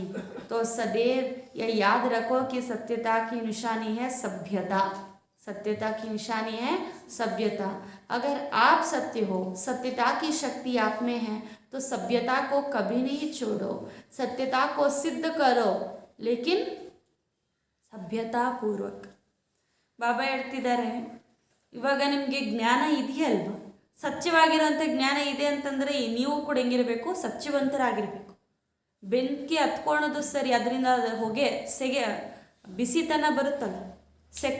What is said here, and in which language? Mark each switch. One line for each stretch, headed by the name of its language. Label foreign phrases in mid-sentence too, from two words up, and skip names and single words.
Hindi: तो सदैव यह याद रखो कि सत्यता की निशानी है सभ्यता. सत्यता की निशानी है सभ्यता. अगर आप सत्य हो, सत्यता की शक्ति आप में है, तो सभ्यता को कभी नहीं छोड़ो, सत्यता को सिद्ध करो, लेकिन सभ्यता पूर्वक.
Kannada: ಬಾಬಾ ಹೇಳ್ತಿದ್ದಾರೆ, ಇವಾಗ ನಿಮಗೆ ಜ್ಞಾನ ಇದೆಯಲ್ವ, ಸತ್ಯವಾಗಿರೋಂಥ ಜ್ಞಾನ ಇದೆ ಅಂತಂದರೆ ನೀವು ಕೂಡ ಹೆಂಗಿರಬೇಕು? ಸತ್ಯವಂತರಾಗಿರಬೇಕು. ಬೆಂಕಿ ಹತ್ಕೊಳ್ಳೋದು ಸರಿ, ಅದರಿಂದ ಹೊಗೆ ಸೆಗೆ ಬಿಸಿತನ ಬರುತ್ತಲ್ಲ, ಸೆಕ.